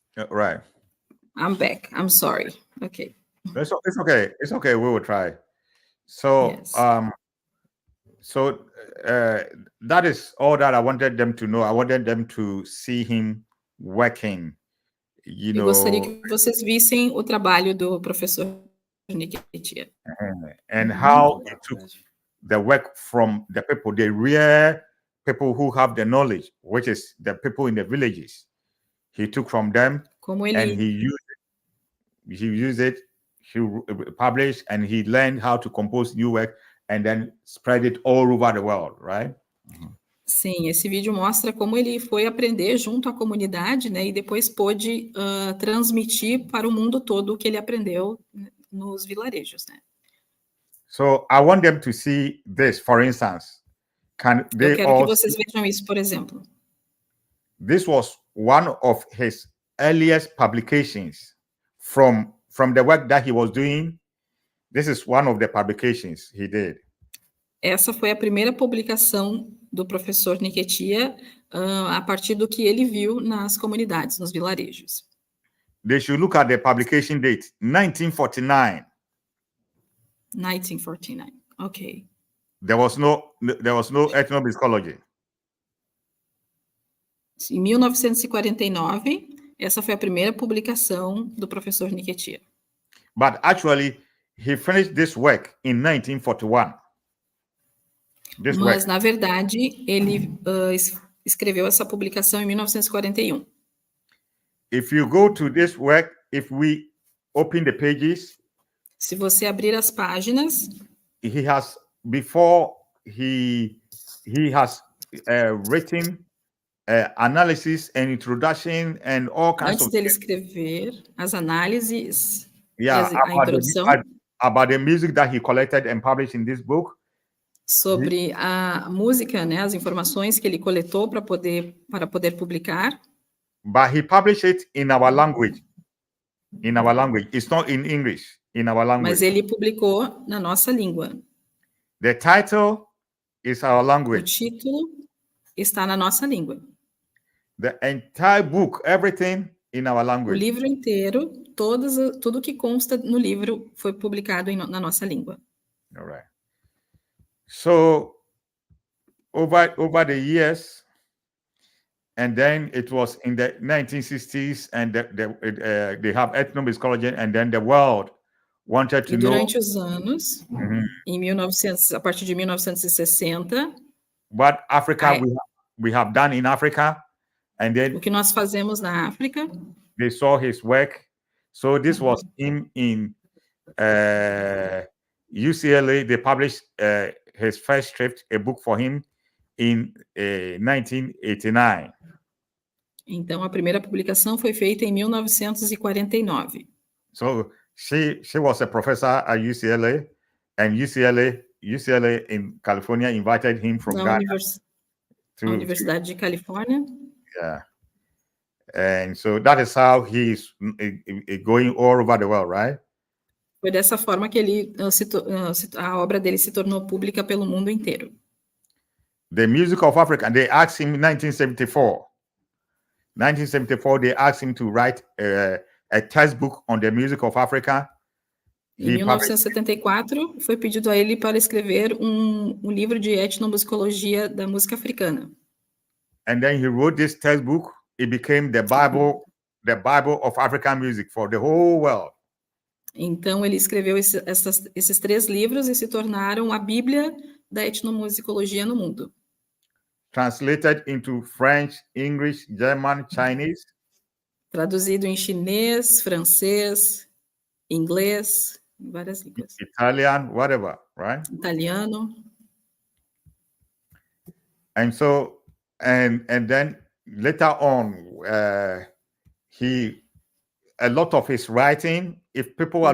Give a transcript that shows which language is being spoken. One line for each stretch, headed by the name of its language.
English: Right. I'm back. I'm sorry. Okay. It's okay. It's okay. We will try. So, yes. That is all that I wanted them to know. I wanted them to see him working.
Portuguese: Eu gostaria que vocês vissem o trabalho do professor Nketia.
English: And how he took the work from the people, the real people who have the knowledge, which is the people in the villages. He took from them and he used it, he published, and he learned how to compose new work and then spread it all over the world, right?
Portuguese: Sim, esse vídeo mostra como ele foi aprender junto à comunidade, né, e depois pôde transmitir para o mundo todo o que ele aprendeu nos vilarejos, né?
English: So I want them to see this, for instance.
Portuguese: Eu quero que vocês vejam isso, por exemplo.
English: This was one of his earliest publications from the work that he was doing. This is one of the publications he did.
Portuguese: Essa foi a primeira publicação do professor Nketia a partir do que ele viu nas comunidades, nos vilarejos.
English: They should look at the publication date, 1949. 1949, okay. There was no Etnomusicologia.
Portuguese: Em 1949, essa foi a primeira publicação do professor Nketia.
English: But actually, he finished this work in 1941.
Portuguese: Mas, na verdade, ele escreveu essa publicação em 1941.
English: If you go to this work, if we open the pages,
Portuguese: se você abrir as páginas,
English: he has written analysis and introduction and all kinds
Portuguese: antes dele escrever as análises, a introdução
English: about the music that he collected and published in this book.
Portuguese: Sobre a música, né, as informações que ele coletou para poder publicar.
English: But he published it in our language. In our language. It's not in English. In our language.
Portuguese: Mas ele publicou na nossa língua.
English: The title is our language.
Portuguese: O título está na nossa língua.
English: The entire book, everything in our language.
Portuguese: O livro inteiro, tudo que consta no livro foi publicado na nossa língua.
English: All right. So, over the years, and then it was in the 1960s, and they have Etnomusicologia, and then the world wanted to know.
Portuguese: Durante os anos, a partir de 1960,
English: what Africa we have done in Africa, and then
Portuguese: o que nós fazemos na África.
English: They saw his work, so this was him in UCLA. They published his first script, a book for him, in 1989.
Portuguese: Então, a primeira publicação foi feita em 1949.
English: So she was a professor at UCLA, and UCLA in California invited him from Ghana
Portuguese: to Universidade de Califórnia.
English: Yeah, and so that is how he's going all over the world, right?
Portuguese: Foi dessa forma que a obra dele se tornou pública pelo mundo inteiro.
English: The Music of Africa, they asked him in 1974. 1974, they asked him to write a textbook on the music of Africa.
Portuguese: Em 1974, foi pedido a ele para escrever um livro de etnomusicologia da música africana.
English: And then he wrote this textbook. it became the Bible of African music for the whole world.
Portuguese: Então, ele escreveu esses 3 livros e se tornaram a Bíblia da etnomusicologia no mundo.
English: Translated into French, English, German, Chinese,
Portuguese: Traduzido em chinês, francês, inglês, várias línguas.
English: Italian, whatever, right?
Portuguese: Italiano.
English: And so, and then later on, a lot of his writing, if people are